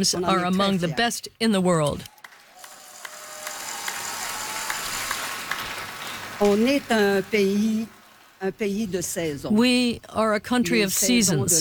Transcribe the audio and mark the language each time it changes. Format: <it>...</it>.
<en>Drums are among the best in the world.</en> <fr>On est un pays de saisons.</fr> <en>We are a country of seasons.</en>